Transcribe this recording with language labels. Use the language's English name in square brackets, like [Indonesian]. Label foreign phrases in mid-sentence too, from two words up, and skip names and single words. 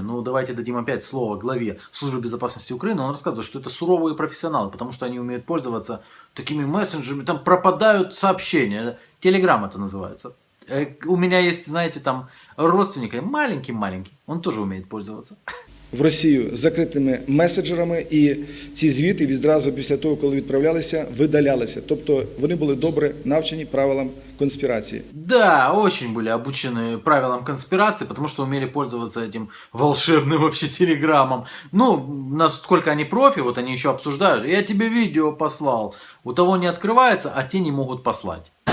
[Russian] Давайте дадим опять слово главе Службы безопасности Украины. Он рассказывает, что это суровые профессионалы, потому что они умеют пользоваться такими мессенджерами. Там пропадают сообщения. Телеграм это называется. У меня есть, знаете, там родственник, маленький, он тоже умеет пользоваться. [Ukrainian] В Росію з закритими меседжерами, і ці звіти відразу після того, коли відправлялися, видалялися. Тобто вони були добре навчені правилам конспирации. [Russian] Да, очень были обучены правилам конспирации, потому что умели пользоваться этим волшебным вообще телеграммом. Насколько они профи, вот они еще обсуждают. Я тебе видео послал. У того не открывается, а те не могут послать.